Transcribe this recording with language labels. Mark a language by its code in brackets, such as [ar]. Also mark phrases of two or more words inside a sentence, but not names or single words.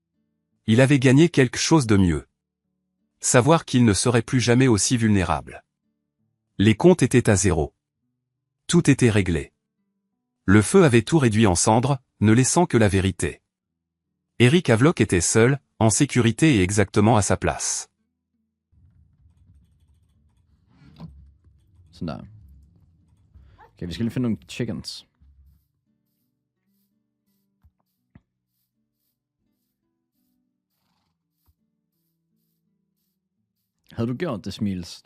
[fr] Il avait gagné quelque chose de mieux. Savoir qu'il ne serait plus jamais aussi vulnérable. Les comptes étaient à zéro. Tout était réglé. Le feu avait tout réduit en cendres, ne laissant que la vérité. Eric Havelock était seul, en sécurité et exactement à sa place. [da] Sådan der. Okay, vi skal lige finde nogle chickens. Havde du gjort det, Smils?